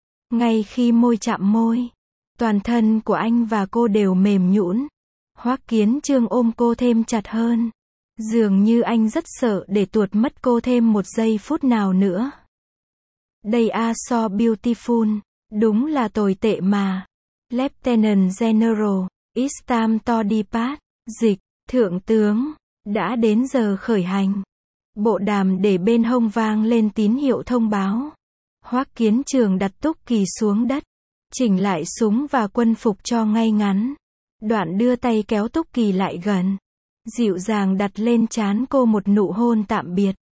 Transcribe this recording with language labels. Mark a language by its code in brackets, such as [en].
[vi] Ngay khi môi chạm môi, toàn thân của anh và cô đều mềm nhũn. Hoắc Kiến Chương ôm cô thêm chặt hơn. Dường như anh rất sợ để tuột mất cô thêm một giây phút nào nữa. [en] They are so beautiful. [vi] Đúng là tồi tệ mà. [en] Lieutenant General, it's time to depart. [vi] Dịch, thượng tướng, đã đến giờ khởi hành. Bộ đàm để bên hông vang lên tín hiệu thông báo. Hoắc Kiến Chương đặt Túc Kỳ xuống đất, chỉnh lại súng và quân phục cho ngay ngắn. Đoạn đưa tay kéo Túc Kỳ lại gần, dịu dàng đặt lên trán cô một nụ hôn tạm biệt.